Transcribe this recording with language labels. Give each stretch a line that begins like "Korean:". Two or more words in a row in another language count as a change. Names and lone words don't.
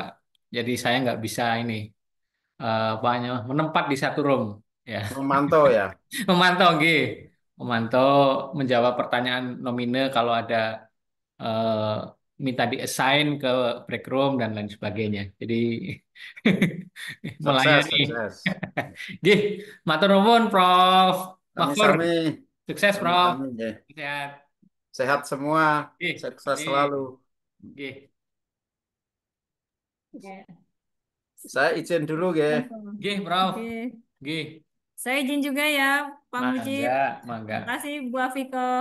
Indonesian: Jadi saya nggak bisa ini apa namanya, menempat di satu room ya. Memantau ya. Memantau, G. Memantau, menjawab pertanyaan nomine kalau ada eh, minta di-assign ke
English: break room
Indonesian: dan lain sebagainya. Jadi Sukses, melayani. sukses.
Javanese: G, matur nuwun, Prof. Mahfur. Sami-sami.
Indonesian: Sukses, Prof.
Javanese: Sami-sami nggih.
Indonesian: Sehat. Sehat semua. G, Sukses G, selalu. G, Ya. Saya izin dulu ya. G, Prof. Oke. G. Saya izin juga ya Pak Mujib.
Javanese: Mangga, mangga.
Indonesian: Terima kasih Bu Afiko.